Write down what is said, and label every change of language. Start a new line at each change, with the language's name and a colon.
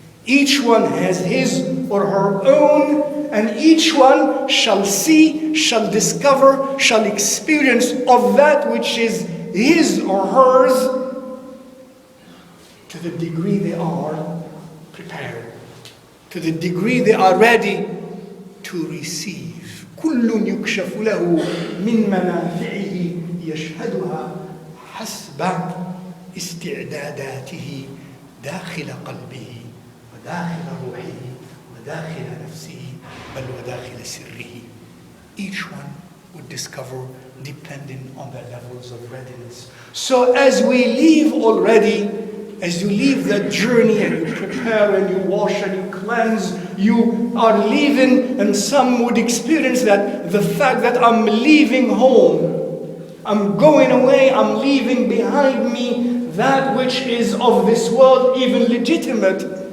English: Each one has his or her own, and each one shall see, shall discover, shall experience of that which is his or hers to the degree they are prepared, to the degree they are ready to receive.
Arabic: كل يكشف له من منافعه يشهدها حسب استعداداته داخل قلبه وداخل روحه وداخل نفسه بل وداخل سره.
English: Each one would discover depending on their levels of readiness. So as we leave already, as you leave that journey and you prepare and you wash and you cleanse, you are leaving, and some would experience that the fact that I'm leaving home, I'm going away, I'm leaving behind me that which is of this world, even legitimate,